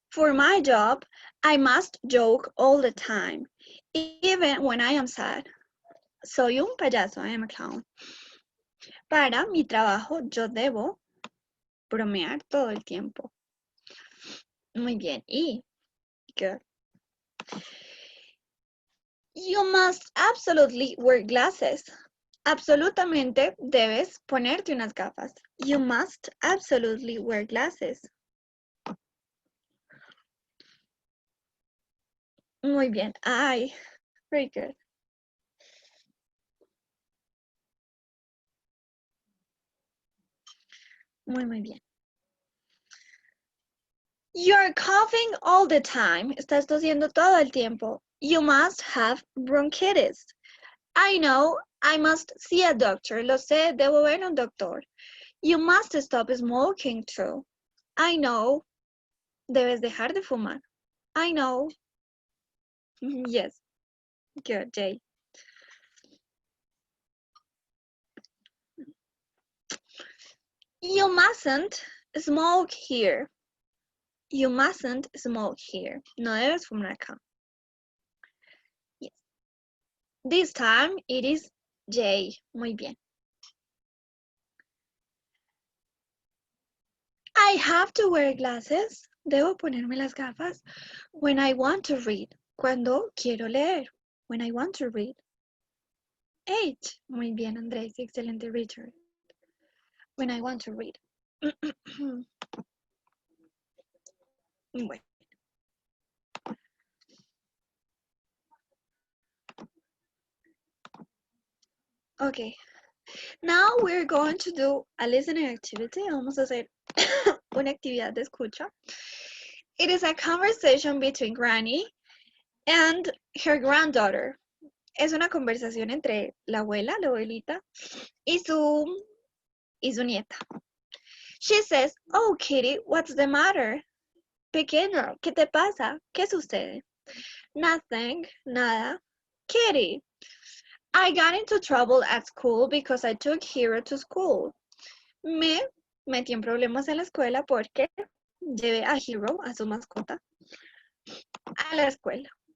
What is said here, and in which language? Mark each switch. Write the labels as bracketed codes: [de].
[en] For my job, I must joke all the time, even when I am sad. [es] Soy un payaso, [en] I am a clown. [es] Para mi trabajo, yo debo bromear todo el tiempo. Muy bien. Y, [en] good. You must absolutely wear glasses. [es] Absolutamente debes ponerte unas gafas. [en] You must absolutely wear glasses. [es] Muy bien. [en] I. Very good. [es] Muy bien. [en] You're coughing all the time. [es] Estás tosiendo todo el tiempo. [en] You must have bronchitis. I know, I must see a doctor. [es] Lo sé, debo ver a un doctor. [en] You must stop smoking too. I know, [es] debes dejar de fumar. [en] I know. Yes, good, Jay. You mustn't smoke here. You mustn't smoke here. [es] No debes fumar acá. [en] Yes. This time it is Jay. [es] Muy bien. [en] I have to wear glasses. [es] Debo ponerme las gafas. [en] When I want to read. [es] Cuando quiero leer. [en] When I want to read. 8. [es] Muy bien, Andrés. Excelente, Richard. [en] When I want to read. [es] Bueno. [en] Okay. Now we're going to do a listening activity. [es] Vamos a hacer una actividad de escucha. [en] It is a conversation between Granny and her granddaughter. [es] Es una conversación entre la abuela, la abuelita, y su nieta. [en] She says, "Oh, Kitty, what's the matter?" [es] Pequeño, ¿qué te pasa? ¿Qué sucede? [en] Nothing, [es] nada. [en] Kitty, I got into trouble at school because I took Hero to school. [es] Me metí en problemas en la escuela porque llevé a Hero, a su mascota, a la escuela.